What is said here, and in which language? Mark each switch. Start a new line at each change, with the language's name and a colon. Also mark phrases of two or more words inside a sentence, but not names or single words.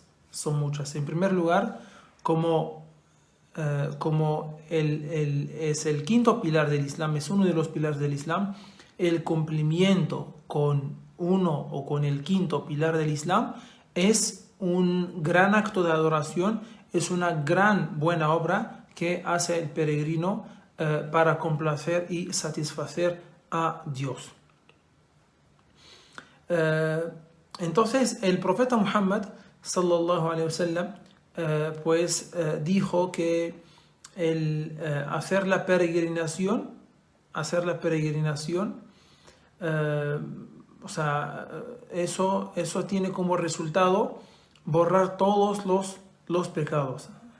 Spanish: En primer lugar, como es el quinto pilar del Islam, es uno de los pilares del Islam, el cumplimiento con uno o con el quinto pilar del Islam es un gran acto de adoración, es una gran buena obra que hace el peregrino para complacer y satisfacer a Dios. Entonces el profeta Muhammad
Arabic: صلى الله عليه وسلم
Spanish: dijo que hacer la peregrinación eso tiene como resultado borrar todos los pecados.